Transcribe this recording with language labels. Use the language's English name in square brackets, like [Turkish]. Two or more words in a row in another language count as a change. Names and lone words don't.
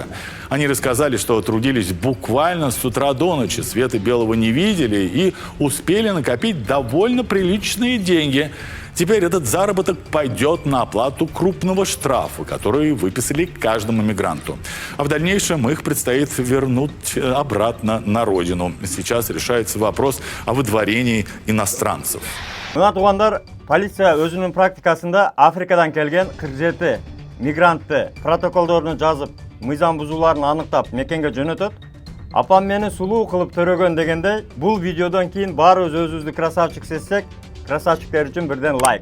[Russian] Они рассказали, что трудились буквально с утра до ночи, света белого не видели и успели накопить довольно приличные деньги. Теперь этот заработок пойдет на оплату крупного штрафа, который выписали каждому мигранту. А в дальнейшем их предстоит вернуть обратно на родину. Сейчас решается вопрос о выдворении иностранцев. [Kyrgyz] Мына туугандар, полиция өзүнүн практикасында Африкадан келген 47 мигрантты протоколдорун жазып, мыйзам бузууларын аныктап мекенге жөнөтөт. Апам мени сулуу кылып төрөгөн дегендей, бул видеодон кийин баарыбыз өзүбүздү красавчик сезсек, красавчиктер үчүн бирден лайк.